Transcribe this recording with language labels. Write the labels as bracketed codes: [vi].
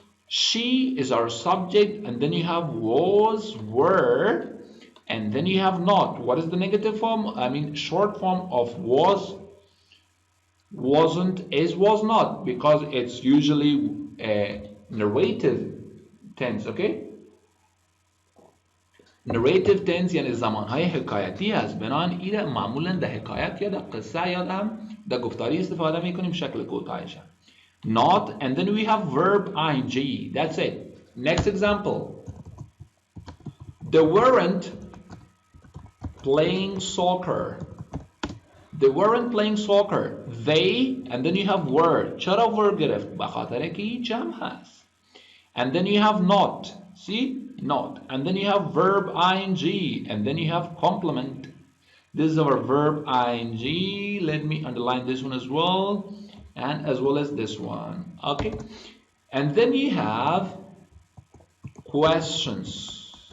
[en] She is our subject, and then you have was, were, and then you have not. What is the negative form? I mean, short form of was, wasn't, is, was not, because it's usually a narrative tense. Okay. [fa] narrative tense یعنی زمانهای حکایتی است. بنابراین این معمولا در حکایت یا در قصه یا در گفتاری استفاده میکنیم شکل کوتاهش. [en] Not, and then we have verb ing. That's it. Next example. They weren't playing soccer. They weren't playing soccer. They, and then you have were. [fa] چرا were گرفت؟ بخاطر که این جمع هست. [en] And then you have not. See? Not. And then you have verb ing. And then you have complement. This is our verb ing. Let me underline this one as well. And as well as this one. Okay. And then you have questions.